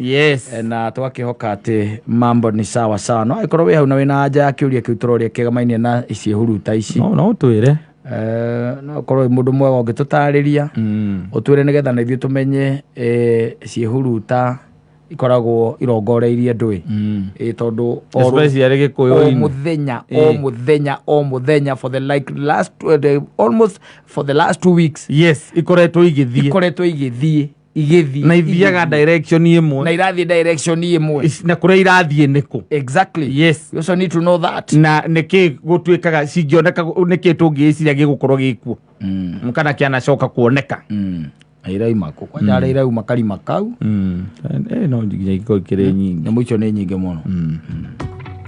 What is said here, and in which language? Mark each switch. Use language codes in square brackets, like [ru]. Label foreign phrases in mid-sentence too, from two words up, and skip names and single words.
[ki] na twakĩhoka atĩ mambo nĩ [sw] sawa sawa [ki] no angĩkorwo wĩ hau na wĩna anja ya kĩũria kĩu tũroria kĩgamainie na ciĩhuruta ici no ũtwĩre no korwo mũndũ mwega ũngĩtũtarĩria ũtwĩre nĩgetha na ithuĩ tũmenye ciĩhuruta ikoragwo irongoreirie ndũĩ tondũ o mũthenya [en] for the almost for the last 2 weeks [ki] ikoretwo igĩthiĩ na ithiaga direction imwe na irathiĩ direction imwe na kũrĩa irathiĩ nĩkũ [en] exactly you also need to know that [ki] na nĩkĩ gũtuĩkaga cingĩoneka nĩkĩ tũngĩciria gĩgũkorwo gĩkuo kana kĩanacoka kuoneka irauma kũ kwanja irauma karima kau no nginya ikorwo ikĩrĩ nyingĩ nyamũ icio nĩ nyingĩ mũno